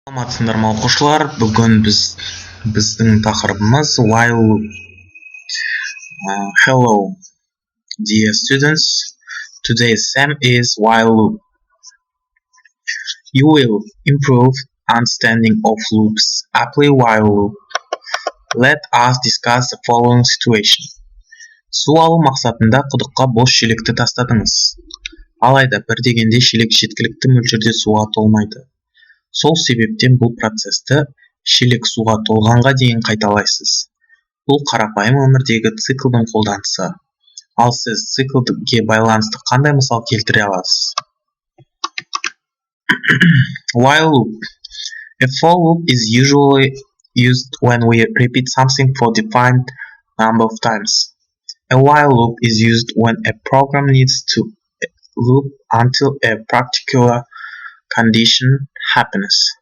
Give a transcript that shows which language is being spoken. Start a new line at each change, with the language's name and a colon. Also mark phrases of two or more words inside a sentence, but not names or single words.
Kazakh: Саламатсыздар ма оқушылар, бүгін біздің тақырыбымыз
English: while loop. Hello, dear students. Today's theme is while loop. You will improve understanding of loops. Apply while loop. Let us discuss the following situation.
Kazakh: Су алу мақсатында құдыққа бос шелекті тастадыңыз. Алайда бір дегенде шелек жеткілікті мөлшерде суға толмайды. Сол себептен бұл процесті шелек суға толғанға дейін қайталайсыз. Бұл қарапайым өмірдегі циклдың қолданысы. Ал сіз циклге байланысты қандай мысал келтіре аласыз?
English: While loop. A for loop is usually used when we repeat something for defined number of times. A while loop is used when a program needs to loop until a particular condition happens.